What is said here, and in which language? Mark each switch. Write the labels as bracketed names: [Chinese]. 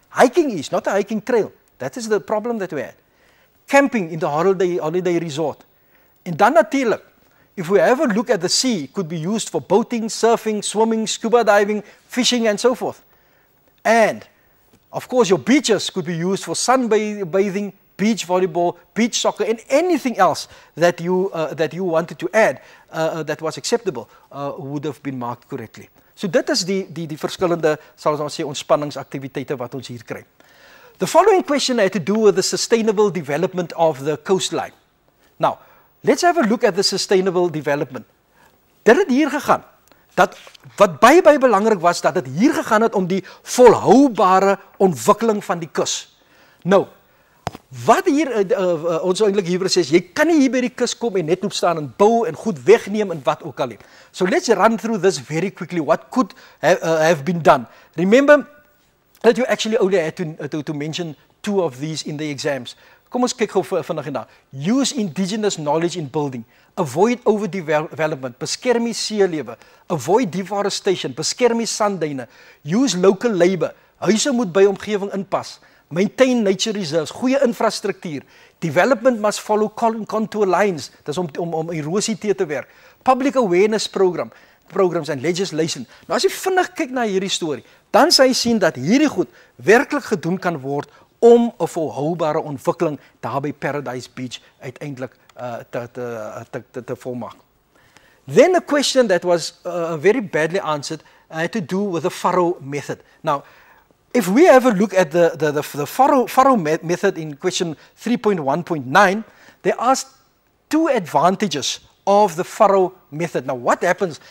[English] Hiking is not a hiking trail. That is the problem that we had. Camping in the holiday resort. [Afrikaans] En dan natuurlik, [English] if we have a look at the sea, it could be used for boating, surfing, swimming, scuba diving, fishing and so forth. And of course your beaches could be used for sunbathing, beach volleyball, beach soccer and anything else that you wanted to add that was acceptable would have been marked correctly. [Afrikaans] So dit is die verskillende, sal ons sê, ontspanningsaktiwiteite wat ons hier kry. [English] The following question had to do with the sustainable development of the coastline. Now, let's have a look at the sustainable development. [Afrikaans] Dit het hier gegaan, dat wat baie belangrik was, dat dit hier gegaan het om die volhoubare ontwikkeling van die kus. Nou, wat hier ons eintlik hier sê is, jy kan nie hier by die kus kom en net loop staan en bou en goed wegneem en wat ook al nie. [English] So let's run through this very quickly. What could have been done? Remember that you actually only had to mention 2 of these in the exams. [Afrikaans] Kom ons kyk gou vinnig hierna. [English] Use indigenous knowledge in building. Avoid overdevelopment. [Afrikaans] Beskerm die seelewe. [English] Avoid deforestation. [Afrikaans] Beskerm die sandduine. [English] Use local labor. [Afrikaans] Huise moet by omgewing inpas. [English] Maintain nature reserves. [Afrikaans] Goeie infrastruktuur. [English] Development must follow contour lines. [Afrikaans] Dis om erosie te werk. [English] Public awareness programs and legislation. [Afrikaans] Nou as jy vinnig kyk na hierdie storie, dan sal jy sien dat hierdie goed werklik gedoen kan word om 'n volhoubare ontwikkeling daar by Paradise Beach uiteindelik te volmaak. [English] Then a question that was very badly answered had to do with the Faro method. Now, if we have a look at the Faro method in question 3.1.9, there are 2 advantages of the Faro method. Now, what happens?